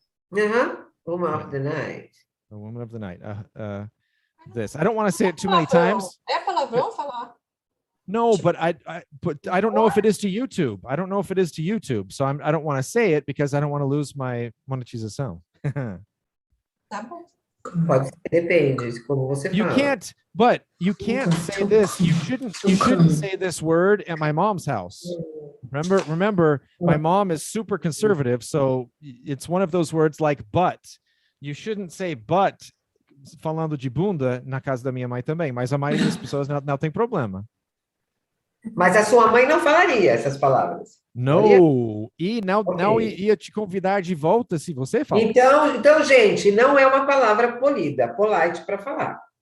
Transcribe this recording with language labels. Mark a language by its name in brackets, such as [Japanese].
[English] Woman of the night. A woman of the night. This. I don't want to say it too many times. [Portuguese] É palavrão falar? [English] No, but I don't know if it is to YouTube. I don't know if it is to YouTube. So I don't want to say it because I don't want to lose my monetização. [Portuguese] Tá bom. Pode ser, depende, como você fala. [English] You can't say this. You shouldn't say this word at my mom's house. Remember, my mom is super conservative, so it's one of those words like but. You shouldn't say but [Portuguese] falando de bunda na casa da minha mãe também, mas a maioria das pessoas não tem problema. Mas a sua mãe não falaria essas palavras. Não, não ia te convidar de volta se você falar. Então, gente, não é uma palavra polida, polite para falar.